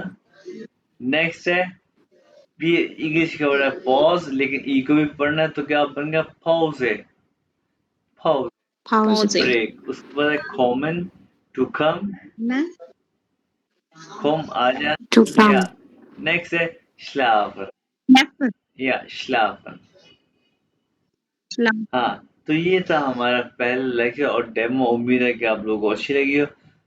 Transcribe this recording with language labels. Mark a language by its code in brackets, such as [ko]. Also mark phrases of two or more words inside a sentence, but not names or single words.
[hi] नेक्स्ट है भी इंग्लिश का वर्ड है पॉज, लेकिन ई को भी पढ़ना है तो क्या बन गया पॉज, पॉज, Pause. Pause. ब्रेक। उसके बाद है कॉमन, [en] to come, [hi] मैं कम आ जा, To या come. नेक्स्ट है schlafen, Schlafen. या schlafen। Schlafen. हाँ, तो ये था हमारा पहला लेक्चर और डेमो। उम्मीद है कि आप लोगों को अच्छी लगी हो।